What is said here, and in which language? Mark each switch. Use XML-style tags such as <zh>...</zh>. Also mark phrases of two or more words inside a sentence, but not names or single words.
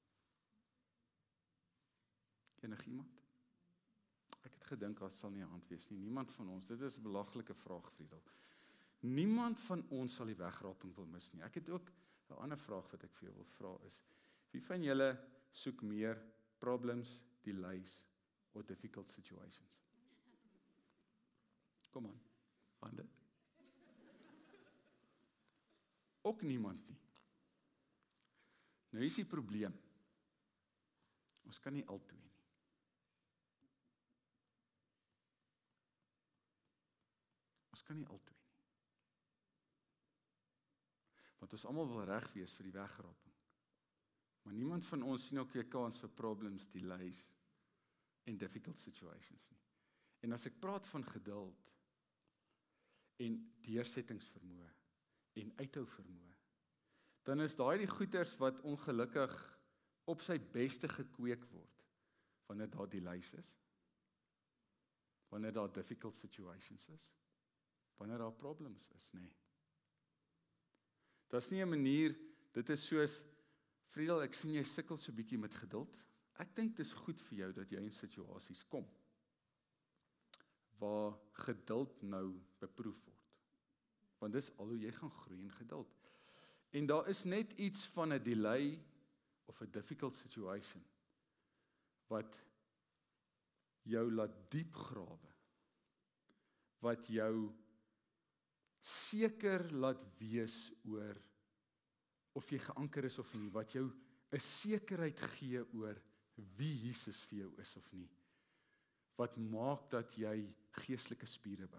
<af>Enige iemand? Ek het gedink, daar sal nie 'n hand wees nie. Niemand van ons, dit is 'n belaglike vraag, Friedel. Niemand van ons sal die wegraping wil mis nie. Ek het ook 'n ander vraag wat ek vir jou wil vra is, wie van julle soek meer</af> <en>problems, delays, or difficult situations?</en> <af>Kom aan, hande. Ook niemand nie. Nou is die probleem. Ons kan nie altyd nie. Ons kan nie altyd nie. Want ons almal wil reg wees vir die wegraping. Maar niemand van ons sien ook 'n kans vir</af> <en>problems, delays</en> <af>en</af> <en>difficult situations</en> <af>nie. En as ek praat van geduld en deursettingsvermoë en uithou vermoë, dan is daai die goeters wat ongelukkig op sy beste gekweek word wanneer daar delays is, wanneer daar</af> <en>difficult situations</en> <af>is, wanneer daar problems is, nee. Dit is nie 'n manier, dit is soos, Friedel, ek sien jy sukkel so bietjie met geduld. Ek dink dit is goed vir jou dat jy in situasies kom waar geduld nou beproef word. Want dis al hoe jy gaan groei in geduld. En daar is net iets van 'n delay of 'n</af> <en>difficult situation</en> <af>wat jou laat diep grawe, wat jou seker laat wees oor of jy geanker is of nie, wat jou 'n sekerheid gee oor wie Jesus vir jou is of nie, wat maak dat jy geestelike spiere bou.</af>